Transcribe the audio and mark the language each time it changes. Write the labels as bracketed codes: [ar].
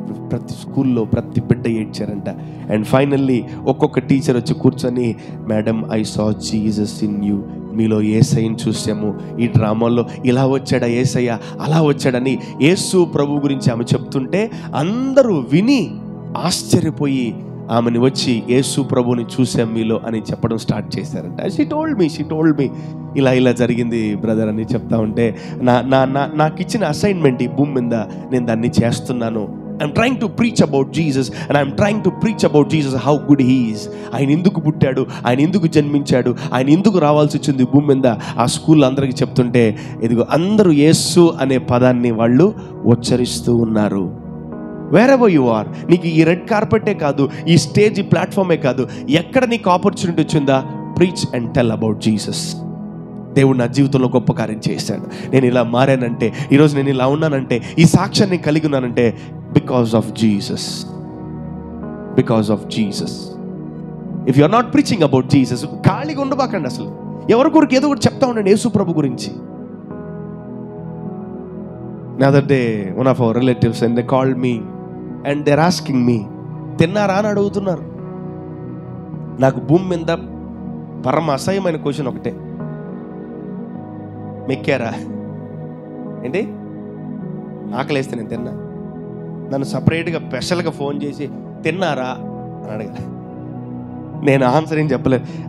[te] ప్రతి స్కూల్లో ప్రతి బిడ్డ ఏడ్చారంట. అండ్ ఫైనల్లీ ఒక్కొక్క టీచర్ వచ్చి కూర్చొని, madam, [en] I saw Jesus in you, [te] మీలో యేసయ్యని చూసాము, ఈ డ్రామాలో ఇలా వచ్చాడా యేసయ్య, అలా వచ్చాడని యేసు ప్రభు గురించి ఆమె చెప్తుంటే అందరూ విని ఆశ్చర్యపోయి ఆమెని వచ్చి యేసు ప్రభుని చూసాం మీలో అని చెప్పడం స్టార్ట్ చేశారంట. [en] she told me [te] ఇలా జరిగింది బ్రదర్ అని చెప్తా ఉంటే, నాకు ఇచ్చిన అసైన్మెంట్ ఈ భూమి మీద నేను దాన్ని చేస్తున్నాను, [en] I'm trying to preach about Jesus, and I'm trying to preach about Jesus, how good he is. [te] ఆయన ఎందుకు పుట్టాడు, ఆయన ఎందుకు జన్మించాడు, ఆయన ఎందుకు రావాల్సి వచ్చింది భూమి మీద, ఆ స్కూల్ అందరికీ చెప్తుంటే ఇదిగో అందరూ యేసు అనే పదాన్ని వాళ్ళు ఉచ్చరిస్తూ ఉన్నారు. [en] wherever you are, [te] నీకు ఈ రెడ్ కార్పెటే కాదు, ఈ స్టేజ్, ఈ ప్లాట్ఫామే కాదు, ఎక్కడ నీకు ఆపర్చునిటీ వచ్చిందా, [en] Preach and tell about Jesus. [te] దేవుడు నా జీవితంలో గొప్ప కార్యం చేశాడు, నేను ఇలా మారానంటే, ఈరోజు నేను ఇలా ఉన్నానంటే, ఈ సాక్ష్యాన్ని కలిగి ఉన్నానంటే [en] Because of Jesus. Because of Jesus. If you are not preaching about Jesus, [te] ఖాళీగా ఉండబాకండి. అసలు ఎవరి కొరకు ఏదో ఒకటి చెప్తా ఉండండి యేసు ప్రభు గురించి. [en] The other day, one of our relatives, and they called me and they're asking me, [te] తిన్నారా అని అడుగుతున్నారు. నాకు భూమి మీద పరమ అసహ్యమైన క్వశ్చన్ ఒకటే, మెక్కారా ఏంటి, ఆకలేస్తే నేను తిన్నా. నన్ను సపరేట్గా స్పెషల్గా ఫోన్ చేసి తిన్నారా అని అడగాలి. నేను ఆన్సర్ ఏం చెప్పలేదు.